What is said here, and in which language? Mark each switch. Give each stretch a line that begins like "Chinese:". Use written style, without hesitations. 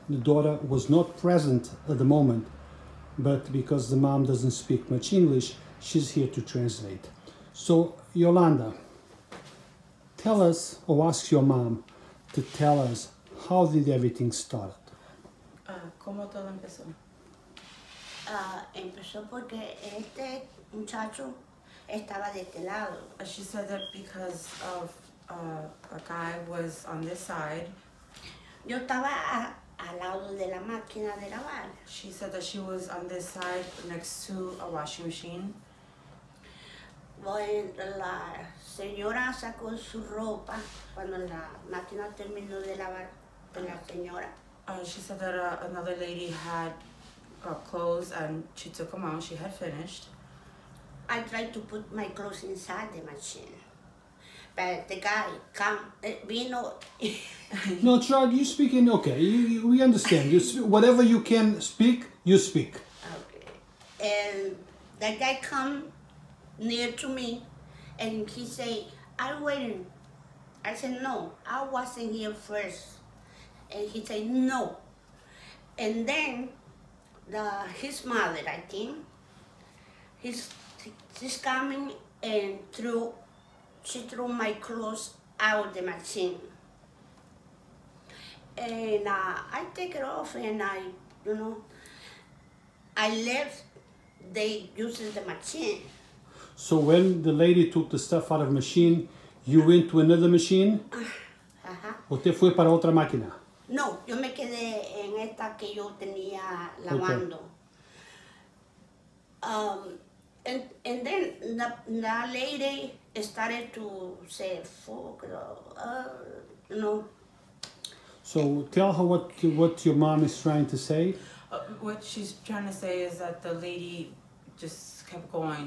English: The daughter was not present at the moment, but because the mom doesn't speak much English, she's here to translate. So, Yolanda, tell us, or ask your mom to tell us, how did everything start?
Spanish: ¿Cómo todo empezó? Empezó porque este muchacho estaba de este lado.
English: She said that because of a guy was on this side.
Spanish: Yo estaba al lado de la máquina de lavar.
English: She said that she was on this side next to a washing machine.
Spanish: Bueno, la señora sacó su ropa cuando la máquina terminó de lavar de la señora.
English: She said that another lady had clothes and she took them out. She had finished. I tried to put my clothes inside the machine, but the guy
Spanish: vino.
English: No, Charles, you speak in, okay, we understand. Whatever you can speak, you speak. Okay. And that guy come near to me and he say, "I'm waiting." I said, "No, I wasn't here first." And he said, "No." And then his mother, I think, she's coming and she threw my clothes out the machine. And I take it off and I left, they using the machine. So when the lady took the stuff out of the machine, you went to another machine?
Spanish: ¿Usted fue para otra máquina? No, yo me quedé en esta que yo tenía lavando.
English: Okay. And then the lady started to say, "Fuck, no." So tell her what your mom is trying to say. What she's trying to say is that the lady just kept going.